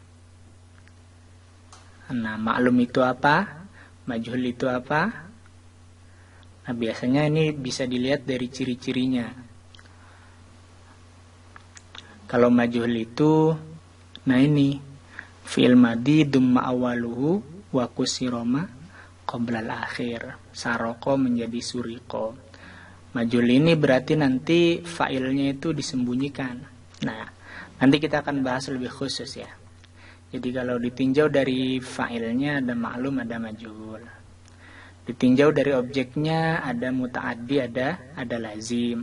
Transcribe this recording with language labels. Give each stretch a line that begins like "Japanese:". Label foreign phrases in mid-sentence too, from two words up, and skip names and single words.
Indonesian: Nah, maklum itu apa? Majhul itu apa? Nah, biasanya ini bisa dilihat dari ciri-cirinya. Kalau majhul itu, nah ini,
Arabic: فعل ماض ضم أوله وكسر ما قبل الآخر.
Indonesian: Saroko menjadi suriko. Majhul ini berarti nanti fa'ilnya itu disembunyikan. Nah, nanti kita akan bahas lebih khusus ya. Jadi kalau ditinjau dari fa'ilnya ada maklum, ada majhul. Ditinjau dari objeknya ada muta'addi, ada lazim.